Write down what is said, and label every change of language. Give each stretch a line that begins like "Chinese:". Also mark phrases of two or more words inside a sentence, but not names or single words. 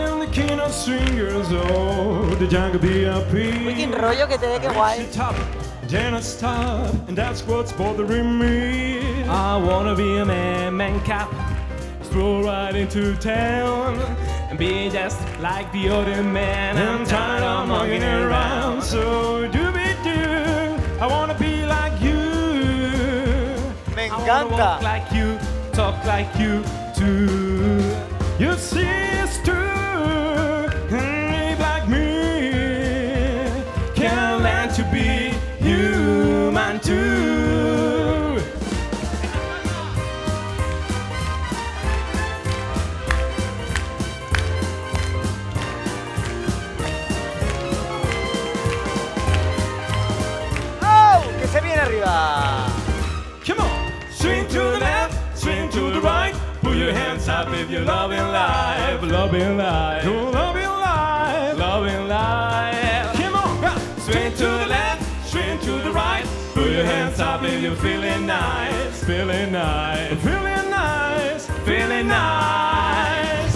English: King of swingers, oh, the jungle VIP.
Catalan: Uy, quin rollo que té, que guai.
English: Top, then I stop, and that's what's bothering me. I wanna be a man cap, stroll right into town, and be just like the other man. I'm tired of mugging around, so do-be-do. I wanna be like you.
Spanish: Me
English: I wanna
Spanish: encanta.
English: walk like you, talk like you too. You see it's true, and like me can learn to be human too. ¡Oh!
Spanish: Que se viene arriba.
English: Come on, swing to the left, swing to the right. Put your hands up if you're loving life, loving life, loving life, loving life. Come on, swing to the left, swing to the right. Put your hands up if you're feeling nice, feeling nice, feeling nice, feeling nice.